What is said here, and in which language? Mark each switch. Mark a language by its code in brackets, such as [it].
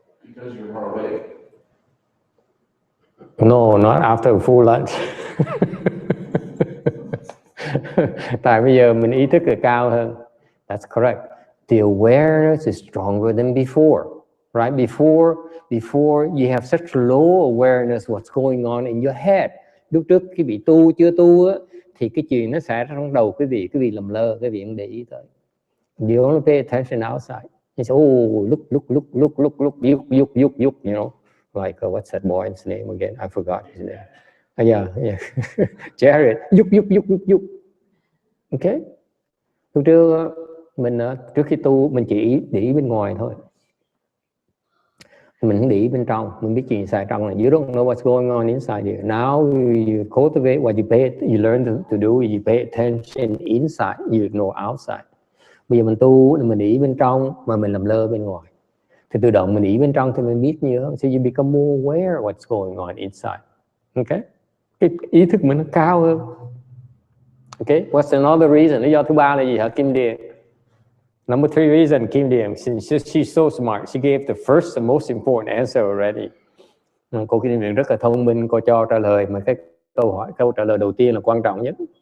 [en] Because you're more awake. No, not after a full lunch. [vi] Tại bây giờ mình ý thức là cao hơn. [en] That's correct. The awareness is stronger than before. Right? Before you have such low awareness what's going on in your head. [vi] Lúc trước cái vị tu chưa tu á, thì cái chuyện nó xảy ra trong đầu cái vị lầm lơ, cái vị không để ý tới. [en] You only pay attention outside. You say, oh, look, yuk, you know, like what's that boy's name again? I forgot his name. Yeah. Jared, yuk. Okay. [vi] Lúc trước mình trước khi tu mình chỉ để ý bên ngoài thôi. Mình không để ý bên trong, mình biết chuyện xảy trong này. [en] You don't know what's going on inside you. Now you cultivate what you learn to do. You pay attention inside, you ignore outside. [vi] Bây giờ mình tu, mình để ý bên trong mà mình làm lơ bên ngoài. Thì tự động mình để ý bên trong thì mình biết nhiều hơn. [en] So you become more aware of what's going on inside. Okay? [vi] Cái ý thức mình nó cao hơn. [en] Okay? What's another reason? [vi] Lý do thứ ba là gì hả Kim Điền? [en] Number 3 reason, Kim Điền, she's so smart. She gave the first and most important answer already. [vi] Cô Kim Điền rất là thông minh, cô cho trả lời mà cái câu trả lời đầu tiên là quan trọng nhất.